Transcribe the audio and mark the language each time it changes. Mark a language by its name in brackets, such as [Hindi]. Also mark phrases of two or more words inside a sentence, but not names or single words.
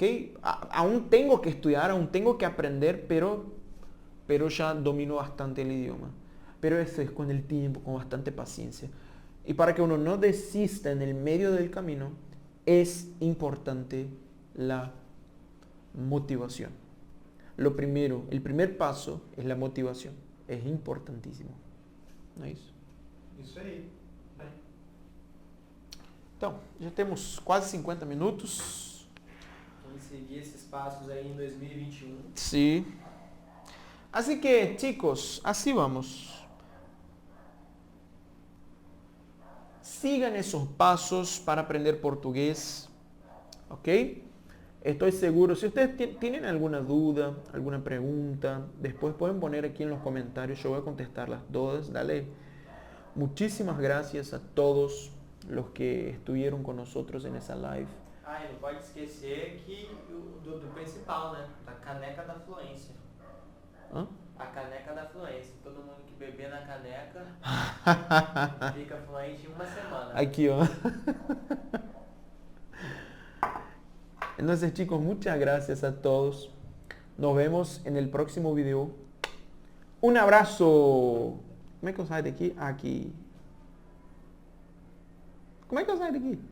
[Spanish] Aún tengo que estudiar, aún tengo que aprender, pero ya domino bastante el idioma. Pero eso es con el tiempo, con bastante paciencia. Y para que uno no desista en el medio del camino, es importante la motivación. Lo primero, el primer paso es la motivación. Es importantíssimo. [Portuguese] Não é isso? Isso aí. Então, já temos quase 50 minutos. Vamos seguir esses passos aí em 2021. [Spanish] Sí. Así que, chicos, así vamos. Sigan esos pasos para aprender portugués. ¿Ok? Estoy seguro, si ustedes tienen alguna duda, alguna pregunta, después pueden poner aquí en los comentarios, yo voy a contestarlas todas. Dale. Muchísimas gracias a todos los que estuvieron con nosotros en esa live. [Portuguese] E não pode esquecer que do principal, né? Da caneca da fluência. [Spanish] ¿Ah? [Portuguese] A caneca da fluência. Todo mundo que beber na caneca fica fluente em uma semana. [Spanish] Aquí, ¿oh? Entonces, chicos, muchas gracias a todos. Nos vemos en el próximo video. Un abrazo. ¿Cómo es que [Portuguese] eu saio daqui? Aqui. Como é que eu saio daqui?